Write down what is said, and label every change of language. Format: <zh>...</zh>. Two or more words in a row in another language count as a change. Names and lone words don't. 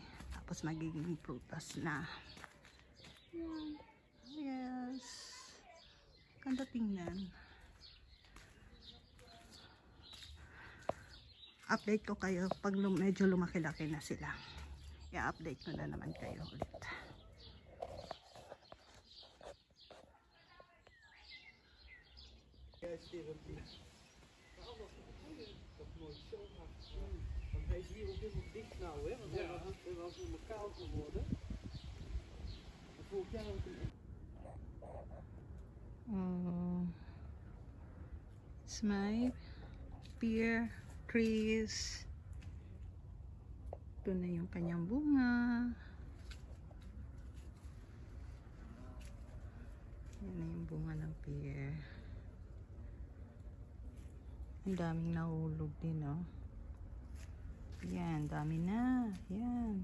<tl>Tapos magiging prutas na. Ayan. Yes. Ganda tingnan. Update ko kayo pag medyo lumaki-laki na sila. I-update ko na naman kayo ulit.</tl> <nl>Want hij is hier ook helemaal dicht nou, hè? Want hij was helemaal koud geworden. En vorig jaar ook een...</nl> <en>It's my pear trees.</en> <tl>Ito na yung kanyang bunga. Yan na yung bunga ng pear. Ang daming nahulog din, oh. Yan, dami na. Yan.</tl>